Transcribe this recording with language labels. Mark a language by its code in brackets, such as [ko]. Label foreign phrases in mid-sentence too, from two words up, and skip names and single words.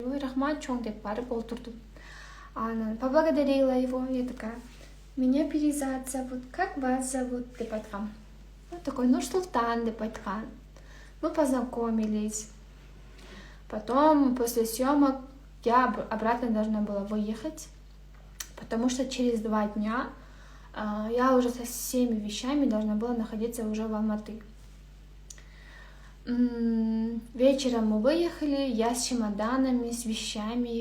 [kk] рахмат, чоң деп барып отырдым. [ru] Поблагодарила его, я такая, меня Перизат зовут, как вас зовут, [kk] деп айтқам. [ru] Он такой, Нурсултан, [kk] деп айтқан. [ru] Мы познакомились. Потом, после съемок, я обратно должна была выехать, потому что через 2 дня я уже со всеми вещами должна была находиться уже в Алматы. Вечером мы выехали, я с чемоданами, с вещами.